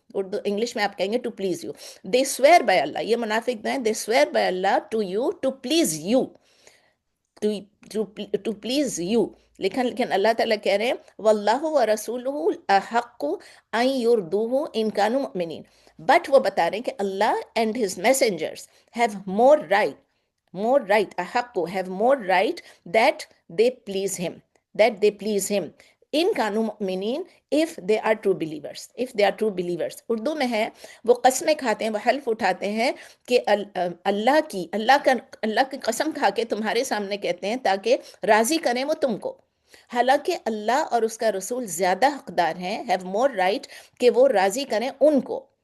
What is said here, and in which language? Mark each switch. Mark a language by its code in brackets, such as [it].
[ur] Urdu English میں آپ کہیں گے [en] To please you. They swear by Allah, [ur] یہ منافق ہیں، [en] They swear by Allah to you, to please you, to please you. [ur] لیکن اللہ تعالیٰ کہہ رہے ہیں [ar] واللہ ورسولہ احق ان یردوہ ان کانوا مؤمنین. [en] but [ur] وہ بتا رہے ہیں کہ [en] Allah and his messengers have more right، [ar] احق [en] have more right that they please him in [ar] کانوا مؤمنین [en] if they are true believers. [ur] Urdu میں ہے، وہ قسمیں کھاتے ہیں، وہ حلف اٹھاتے ہیں کہ اللہ کی قسم کھا کے تمہارے سامنے کہتے ہیں تاکہ راضی کریں وہ تم کو، حالانکہ اللہ اور اس کا رسول زیادہ حقدار ہیں، [en] have more right [ur] کہ وہ راضی کریں ان کو.